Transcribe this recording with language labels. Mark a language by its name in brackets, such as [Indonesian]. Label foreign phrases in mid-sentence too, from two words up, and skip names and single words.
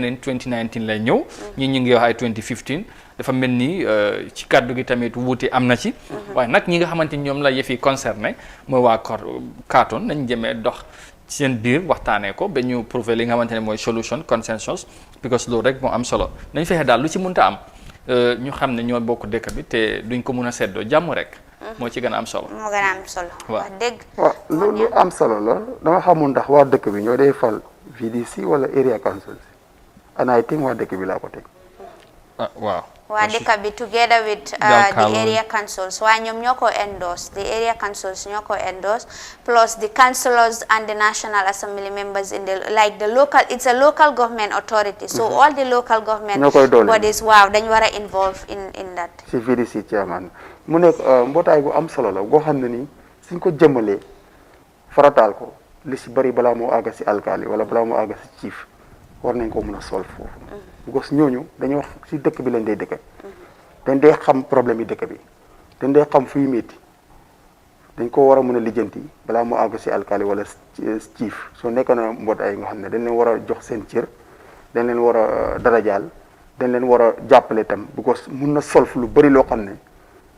[Wolof] neen 2019 lay ñëw ñi ñu ngi wax ay 2015 dafa mel ni ci kàddu gi tamit wuute am na ci waaye nag ñi nga xamante ni ñoom la yëf yi concerné mooy waa Katong nañ jëmee dox seen biir waxtaanee ko ba ñu prouver li nga xamante ne mooy [French] solution consensus [Wolof] because loolu rek moo am solo nañ fexe daal lu ci mënta am ñu xam ne ñoo bokk dëkk bi te duñ ko mun a seddoo jàmm rek moo ci gën a am solo moo gën a am solo wax dëgg waaw loolu am solo la dama xamul ndax waa dëkk bi ñoo day fal VDC wala area council [English] and I think [Wolof] waa dëkk bi laa ko teg waaw waa dëkk bi [English] together with the area councils [Wolof] waaye ñoom ñoo ko [English] endorse the area councils [Wolof] ñoo ko [English] endorse plus the councillors and the National Assembly members in the like the local it's a local government authority so all the local government bodies [Wolof] waaw dañ war a [English] involve in that [Wolof] si [English] VDC chairman [Wolof] mu nekk mbootaay gu am solo la goo xam ne nii suñ ko jëmmalee farataal ko li si bari balaa moo àgga si alkaali wala balaa moo àgga si chief war nañ ko mën a solve foofu gos ñooñu dañuy wax si dëkk bi lañ day dëkk dañ dee xam problème yi dëkk bi dañ dee xam fuy métti dañ ko war a mën a lijjanti balaa moo àgg si alkaali wala chief soo nekk na mbootaay nga xam ne dañ leen war a jox seen cër dañ leen war a darajaal dañ leen war a jàppale tam because mun na solve lu bari loo xam ne